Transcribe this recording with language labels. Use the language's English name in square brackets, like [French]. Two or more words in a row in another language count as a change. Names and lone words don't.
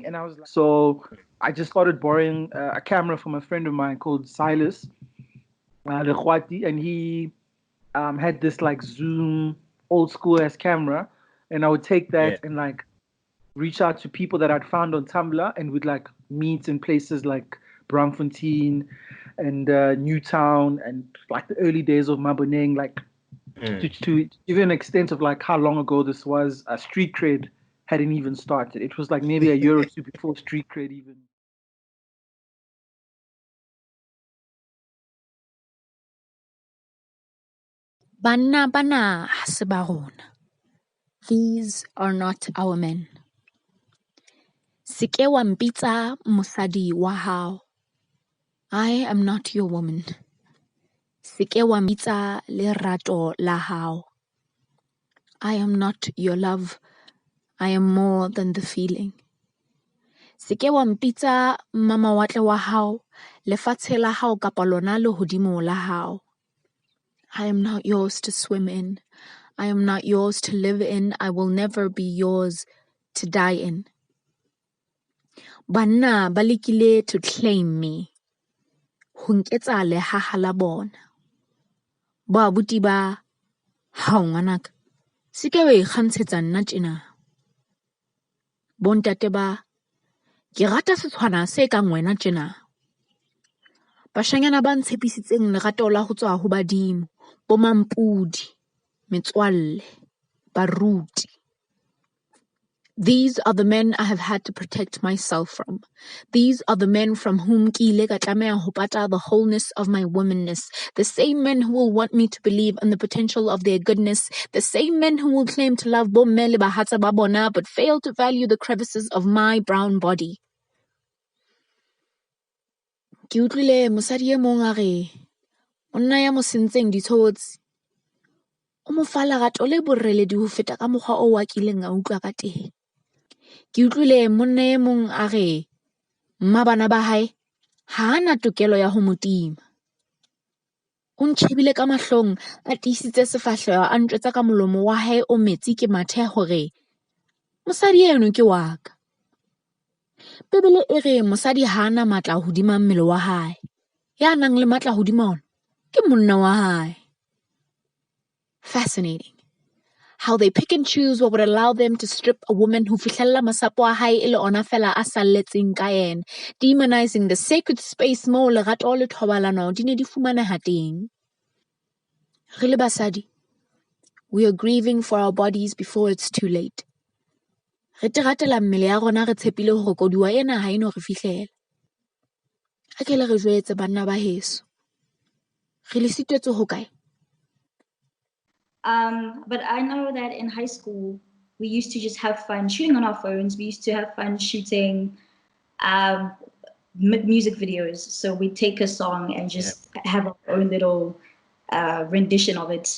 [English] And I was like, so I just started borrowing a camera from a friend of mine called Silas, and he had this like Zoom old school ass camera, and I would take that and like reach out to people that I'd found on Tumblr, and would like meet in places like Braamfontein and Newtown, and like the early days of Monaheng, like to give an extent of like how long ago this was. Street cred hadn't even started. It was like maybe a year or two before street cred even. [Southern Sotho] Banna bana ha se ba rona. [English] These are not our men. [Southern Sotho] Seke wa mpitsa mosadi wa hao. [English] I am not your woman. [Southern Sotho] Seke wa mpitsa lerato la hao. [English] I am not your love. I am more than the feeling. [Southern Sotho] Seke wa mpitsa mama watle wa hao, lefatshe la hao kapa lona lehodimo la hao. [English] I am not yours to swim in. I am not yours to live in. I will never be yours to die in. [Southern Sotho] Banna ba lekile [English] to claim me. [Southern Sotho] Ho nketsa lehaha la bona. Ba abuti ba, hao ngwanaka, seke wa ikgantshetsa nna tjena. Bontate ba, ke rata setshwana se kang wena tjena. Bashanyana ba ntshepisitseng lerato la ho tswa ho badimo, bo mampudi, metswalle, baruti. [English] These are the men I have had to protect myself from. These are the men from whom [Southern Sotho] ke ile ka tlameha ho pata [English] the wholeness of my womanness. The same men who will want me to believe in the potential of their goodness. The same men who will claim to love [Southern Sotho] bomme le bahatsa ba bona [English] but fail to value the crevices of my brown body. [Southern Sotho] Ke utlwile mosadi e mong a re, monna ya mo sentseng ditshotsi, o mo fa lerato le boreledi ho feta ka mokgwa o wa kileng a utlwa ka teng. Ke utlwile monna e mong a re, mmabana ba hae ha ana tokelo ya ho motima. O ntjhebile ka mahlong, a tiisitse sefahleho, a ntjwetsa ka molomo wa hae o metsi ke mathe hore mosadi eno ke wa ka. Bebele e re mosadi ha ana matla hodima mmele wa hae. Ya nang le matla hodima ona ke monna wa hae. [English] Fascinating. How they pick and choose what would allow them to strip a woman who [Southern Sotho] fihlella masapo a hae e le ona fela a salletseng ka yena, [English] demonizing the sacred space [Southern Sotho] moo lerato le thobalano di ne di fumaneha teng. Re le basadi, [English] we are grieving for our bodies before it's too late. [Southern Sotho] Re teratela mmele ya rona re tshepile hore koduwa ena ha eno re fihlela. A ke le re jwetse banna ba heso. Re le sitwetse ho kae? [English] But I know that in high school, we used to just have fun shooting on our phones. We used to have fun shooting music videos. So we'd take a song and just have our own little rendition of it.